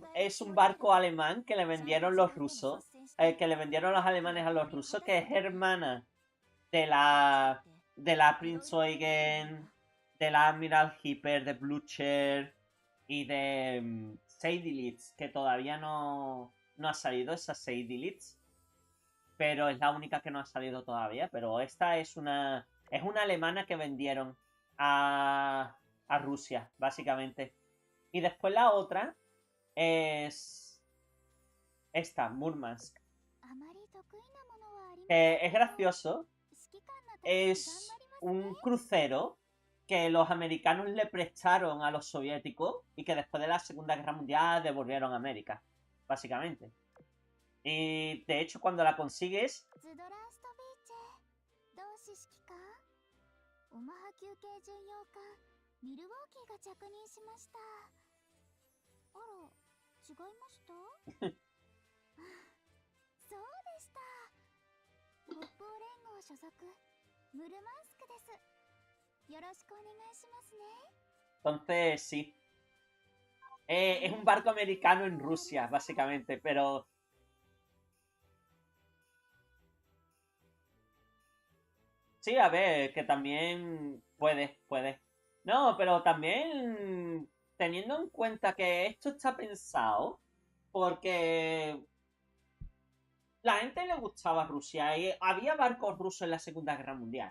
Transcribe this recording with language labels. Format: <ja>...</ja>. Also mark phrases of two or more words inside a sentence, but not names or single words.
<es>es un barco alemán que le vendieron los rusos, que le vendieron los alemanes a los rusos, que es hermana de la Prince Eugen, de la Admiral Hipper, de Blucher y de Seydlitz, que todavía no ha salido esa Seydlitz, pero es la única que no ha salido todavía. Pero esta es una alemana que vendieron a Rusia, básicamente. Y después la otra es esta, Murmansk.</es> <ja>あまり得意なものはありません</ja> <es>Que</es> <ja>け</ja> <es>es</es> <ja>ど</ja> <es>gracioso.</es> <ja>指揮官の時に頑張り</ja> <es>Es</es> <ja>ますね</ja> <es>un crucero que los americanos le prestaron a los soviéticos y que después de la Segunda Guerra Mundial devolvieron a América, básicamente. Y de hecho, cuando la consigues,</es> <ja>ズドラーストビーチェ同志指揮官オマハ休憩巡洋艦ミルウォーキーが着任しましたあら違いましたそうでした北方連合所属ムルマンスクですよろしくお願いしますね</ja> <es>entonces sí. Es un barco americano en Rusia, básicamente, pero... Sí, a ver, que también puede. No, pero también teniendo en cuenta que esto está pensado porque la gente le gustaba Rusia y había barcos rusos en la Segunda Guerra Mundial.</es>